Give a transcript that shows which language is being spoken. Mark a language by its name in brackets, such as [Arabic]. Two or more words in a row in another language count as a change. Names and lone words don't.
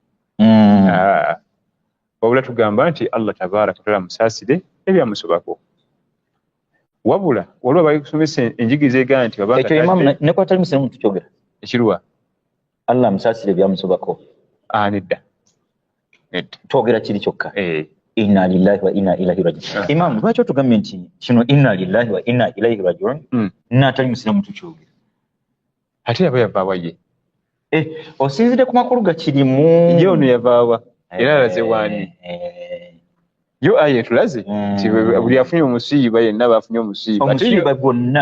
[Ganda] Wabula tugamba nti [Arabic] الله تبارك وتعالى [Ganda] musaasire ebyamusobako. Wabula waliwo bakusomesa enjigiriza egamba nti babanga ekyo imamu ne kwatali muslimu tukyogera ekiruwa Allah musaasire ebyamusobako nedda twogera kiri kyokka. [Arabic] إنا لله وإنا إليه راجعون. [Ganda] Imam, lwaki otugambye nti kino [Arabic] إنا لله وإنا إليه راجعون [Ganda] n'atali musiramu tukyogera? Ate yaba yavaawa ye? Osinzidde ku makulu gakirimu. Ye ono yavaawa era alaze waani? Yo aya etulaze nti buli afunye omusiiba yenna baafunye omusiiba gwonna.